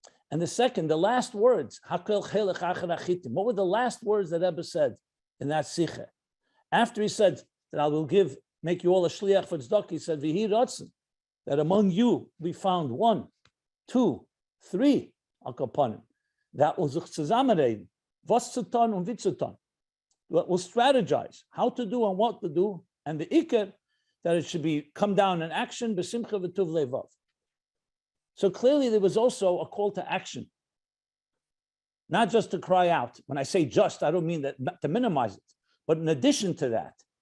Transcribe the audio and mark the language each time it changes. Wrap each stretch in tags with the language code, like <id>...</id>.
<en>And the second, the last words, what were the last words that Rebbe said in that Sikha? After he said that I will make you all a shliach for tzedakah, he said,</en> <he>V'hi ratzon,</he> <en>that among you we found 1, 2, 3,</en> <he>al kaponim.</he> <yi>That will sich zusammenreden, was zu tun und wie zu tun.</yi> <en>We'll strategize how to do and what to do, and the ikar, that it should be come down in action,</en> <he>b'simcha v'tuv levav.</he> <en>So clearly there was also a call to action, not just to cry out. When I say just, I don't mean that to minimize it, but in addition to that.</en>